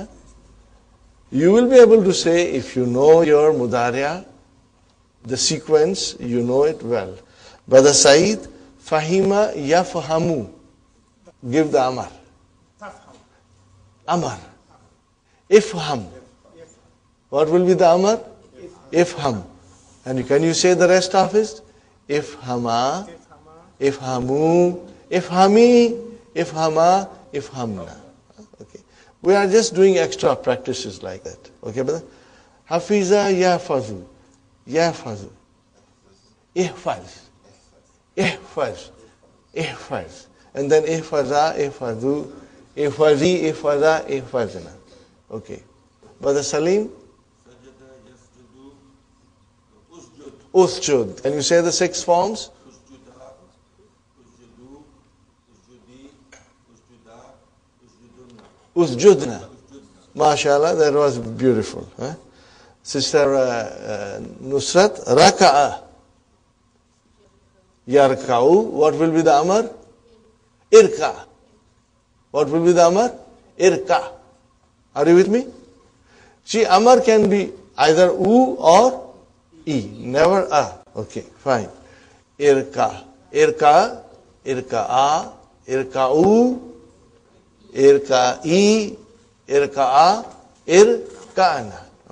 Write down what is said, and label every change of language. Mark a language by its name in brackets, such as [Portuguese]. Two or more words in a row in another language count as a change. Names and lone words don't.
[English] You will be able to say, if you know your mudariya, the sequence, you know it well. [Arabic] Brother Saeed, Fahima yafhamu. [English] Give the amar. Amar. Ifham. What will be the amar? Ifham. And can you say the rest of it? [Arabic] Ifhama, ifhamu, ifhami, ifhama, ifhamna. [English] Okay. We are just doing extra practices like that. Okay, brother? [Arabic] Hafiza yahfazu. Yahfazu. Ihfaz. Ihfaz. Ihfaz. [English] And then [Arabic] ihfaza, ihfazu, ihfazi, ihfaza, ihfazna. [English] Okay. Brother Salim? Usjud. Can you say the 6 forms? Usjudna. MashaAllah, that was beautiful. Huh? Sister Nusrat, Raka'a. Yarka'u. What will be the amar? Irka. What will be the amar? Irka. Are you with me? See, amar can be either u or e, never a. Okay, fine. [Arabic] Irka. Irka. Irka'a. Irka'u. Irka'i. Irka'a, irka'na.